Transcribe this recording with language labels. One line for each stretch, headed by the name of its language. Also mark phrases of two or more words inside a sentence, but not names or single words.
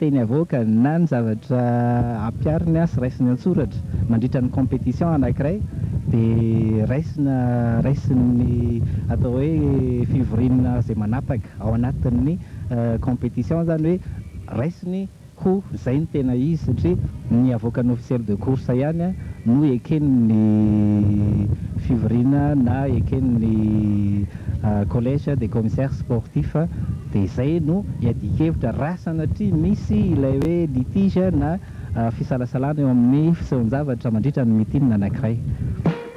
Malagasy: teny avoaka na ny zavatra ampiariny sy raisiny antsoratra mandritra ny compétition anankiray dia raisiny atao hoe fivorinana izay manapaka ao anatin'ny compétition zany hoe raisiny ho zay ny tena izy satria ny avoakan'ny
French: officiel de course
Malagasy: ihany no eken'ny fivorina na eken'ny
French: collège des commissaires sportifs
Malagasy: dia izay no iadikevitra raha sanatria misy ilay hoe litige na fisalasalana eo amin'ny fisehon-javatra mandritra ny mitinina anankiray